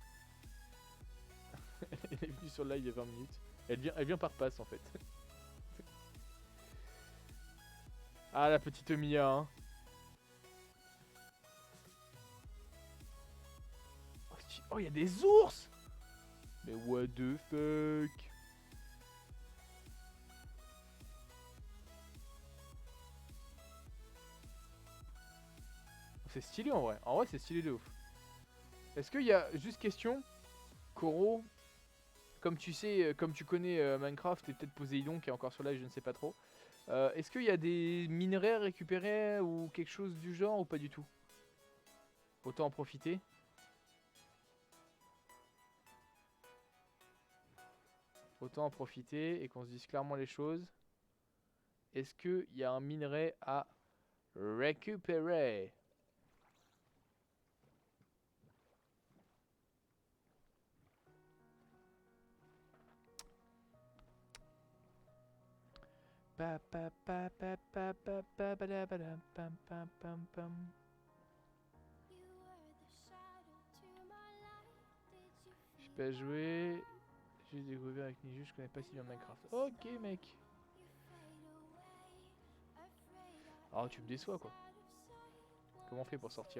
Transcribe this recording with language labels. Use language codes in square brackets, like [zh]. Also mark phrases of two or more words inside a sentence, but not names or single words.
[fr] Elle est venue sur le live il y a 20 minutes. Elle vient par passe en fait. Ah la petite Mia hein. Oh, il y a des ours! Mais [en] what the fuck? [fr] C'est stylé en vrai. En vrai, c'est stylé de ouf. Est-ce qu'il y a juste question, Koro, comme tu sais, comme tu connais Minecraft et peut-être Poséidon qui est encore sur live, je ne sais pas trop. Est-ce qu'il y a des minerais à récupérer ou quelque chose du genre ou pas du tout? Autant en profiter. Autant en profiter et qu'on se dise clairement les choses. Est-ce qu'il y a un minerai à récupérer? Pa pa pa pa pa pa pa pa la pa la pam pam pam pam. J'ai pas joué. J'ai découvert avec Niju, je connais pas si bien Minecraft. Ok mec. Oh tu me déçois quoi. Comment on fait pour sortir?